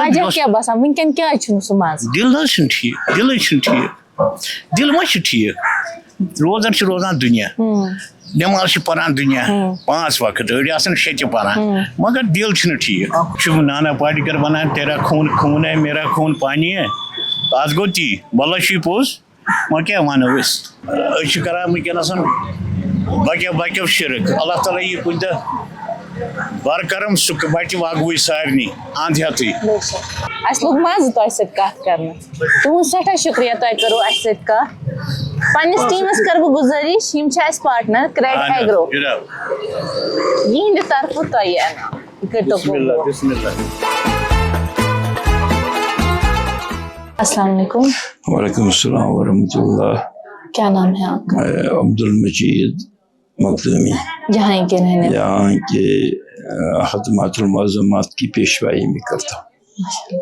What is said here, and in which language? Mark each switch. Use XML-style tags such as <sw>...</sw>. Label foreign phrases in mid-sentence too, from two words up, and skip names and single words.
<ks>وجہ کیٛاہ باسان وٕنکٮ۪ن کیٛازِ چھُنہٕ سُہ مزٕ دِل حظ چھُنہٕ ٹھیٖک دِلٕے چھُنہٕ ٹھیٖک دِل ما چھُ ٹھیٖک روزان چھُ روزان دُنیا نٮ۪ماز چھِ پران دُنیا 5 وقت أڑۍ آسان 6 تہِ پران مگر دِل چھُنہٕ ٹھیٖک چھُ نانا پاٹِکر وَنان</ks> <ur>تیرا خوٗن خوٗن ہے میرا خوٗن پانی ہے</ur> <ks>آز گوٚو تی وَلہٕ چھُے پوٚز وۄنۍ کیٛاہ وَنو أسۍ چھِ کران وٕنکٮ۪نس باقیو شِرک اللہ تعالیٰ یی کُنہِ دۄہ برکرم سُہ بَچہِ وَگوٕے سارنٕے اَنٛد ہٮ۪تھٕے اَسہِ لوٚگ مزٕ تۄہہِ سۭتۍ کتھ کرنس تُہُنٛد سٮ۪ٹھاہ شُکریہ تۄہہِ کٔروٕ اَسہِ سۭتۍ کتھ پننِس ٹیٖمس کرٕ بہٕ گُزٲرِش یِم چھِ اَسہِ پاٹنر کرٛیڈ ایگرو یِہنٛدِ طرفہٕ تۄہہِ یہِ انعام یہِ کٔرۍتو</ks> <ar>السلام علیکم وعلیکم السلام ورحمۃ اللہ</ar> <ur>کیا نام ہے آپ کا عبد المجید مخدومی یہاں کے رہنے یہاں کے خدمات المعظمات کی پیشوائی میں کرتا ہوں</ur>